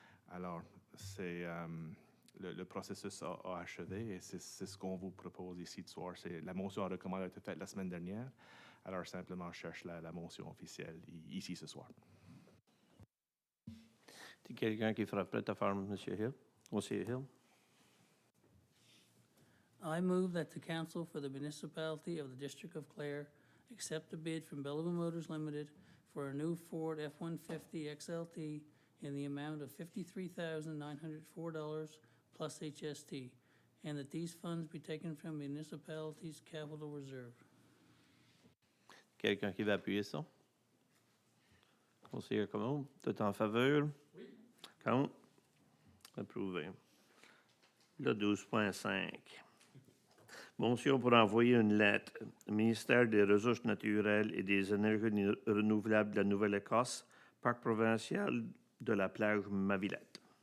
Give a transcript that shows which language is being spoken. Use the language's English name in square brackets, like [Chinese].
[French] Alors, c'est le processus a achevé et c'est ce qu'on vous propose ici ce soir. La motion en recommandation a été faite la semaine dernière. Alors, simplement, je cherche la motion officielle ici ce soir. Est-ce quelqu'un qui sera prêt à faire M. Hill? Monsieur Hill? [English] I move that the council for the municipality of the District of Clare accept a bid from Bellevue Motors Limited for a new Ford F-150 XLT in the amount of $53,904 plus HST, and that these funds be taken from municipality's capital reserve. [French] Quelqu'un qui va appuyer ça? Conseiller Commode, tout en faveur? Oui. Contre? Approuvé. Le 12.5. Motion pour envoyer une lettre au ministère des Ressources naturelles et des énergies renouvelables de la Nouvelle-Écosse, parc provincial de la plage Mavillette.